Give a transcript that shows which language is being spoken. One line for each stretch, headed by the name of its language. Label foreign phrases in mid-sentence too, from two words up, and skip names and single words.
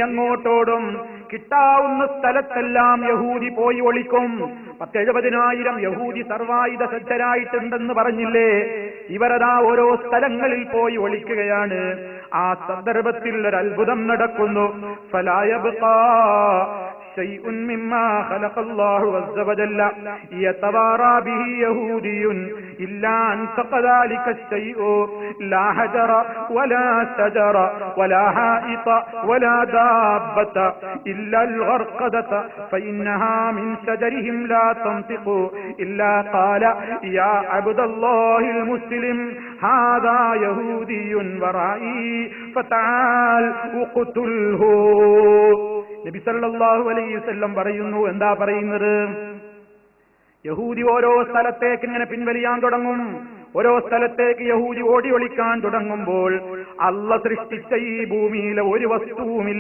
Malayalam: ഇനി അങ്ങോട്ടോടും കിട്ടാവുന്ന സ്ഥലത്തെല്ലാം യഹൂദി പോയി ഒളിക്കും. 70,000 യഹൂദി സർവായുധ സജ്ജരായിട്ടുണ്ടെന്ന് പറഞ്ഞില്ലേ? ഇവരതാ ഓരോ സ്ഥലങ്ങളിൽ പോയി ഒളിക്കുകയാണ്. ആ സന്ദർഭത്തിൽ ഒരു അത്ഭുതം നടക്കുന്നു.
Arabic: فلا يبقى شيء مما خلق الله عز وجل يتوارى به يهودي إلا أنفق ذلك الشيء لا حجر ولا شجر ولا حائط ولا دابة إلا الغرقدة فإنها من شجرهم لا تنطق إلا قال يا عبد الله المسلم هذا يهودي ورائي فتعال اقتله.
Malayalam: നബി
Arabic: صلى الله عليه وسلم
Malayalam: പറയുന്നു, എന്താ പറയുന്നത്? യഹൂദി ഓരോ സ്ഥലത്തേക്ക് ഇങ്ങനെ പിൻവലിയാൻ തുടങ്ങും. ഓരോ സ്ഥലത്തേക്ക് യഹൂദി ഓടി ഒളിക്കാൻ തുടങ്ങുമ്പോൾ അല്ലാഹ് സൃഷ്ടിച്ച ഈ ഭൂമിയിലെ ഒരു വസ്തുവുമില്ല.